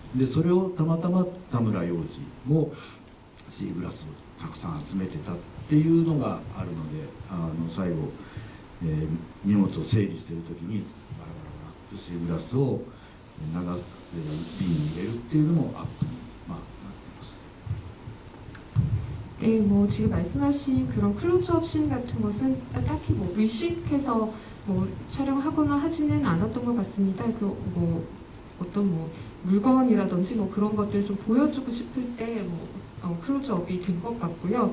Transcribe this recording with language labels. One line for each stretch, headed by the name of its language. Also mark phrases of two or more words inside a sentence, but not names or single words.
Japanese: でそれをたまたま田村洋次もシーグラスをたくさん集めてたっていうのがあるので、最後、荷物を整理している時にバラバラバラっとシーグラスを瓶に入れるっていうのもアップに、まあ、なってます。
Korean: 네, 뭐 지금 말씀하신 그런 클로즈업 씬 같은 것은 딱히 뭐 의식해서 뭐 촬영하거나 하지는 않았던 것 같습니다. 그 뭐 어떤 뭐 물건이라든지 뭐 그런 것들 좀 보여주고 싶을 때 뭐 클로즈업이 된 것 같고요.